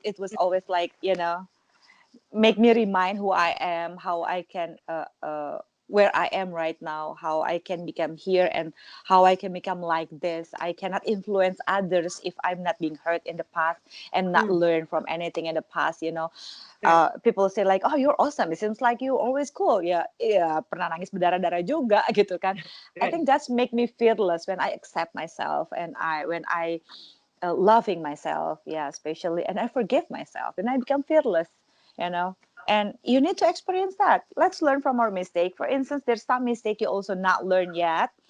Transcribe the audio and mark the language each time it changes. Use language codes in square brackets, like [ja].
[en] It was always like, make me remind who I am, how I can where I am right now, how I can become here, and how I can become like this. I cannot influence others if I'm not being hurt in the past and not Mm, learn from anything in the past. right, People say like, oh, you're awesome. It seems like you always cool. [id] Ya, iya, pernah nangis berdarah-darah juga gitu kan. [en] I think that's make me fearless when I accept myself and when I loving myself, yeah, especially, and I forgive myself, and I become fearless, you know. And you need to experience that. Let's learn from our mistake. For instance, there's some mistake you also not learn yet.